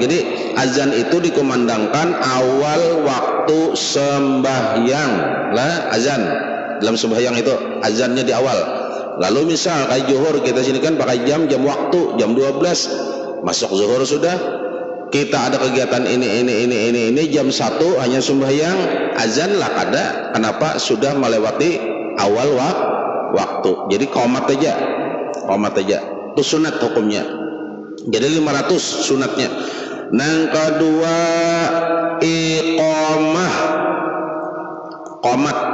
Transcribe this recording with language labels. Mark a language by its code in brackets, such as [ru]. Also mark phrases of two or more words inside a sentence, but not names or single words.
[id] Jadi azan itu dikumandangkan awal waktu sembahyang lah. Azan dalam sembahyang itu azannya di awal. Lalu misal kayak zuhur kita sini kan pakai jam waktu jam 12 masuk zuhur sudah. Kita ada kegiatan ini jam 1 hanya sembahyang azan lah kada. Kenapa? Sudah melewati awal waktu. Jadi qomat aja itu sunat hukumnya. Jadi 500 sunatnya. Nang kedua iqamah qomat.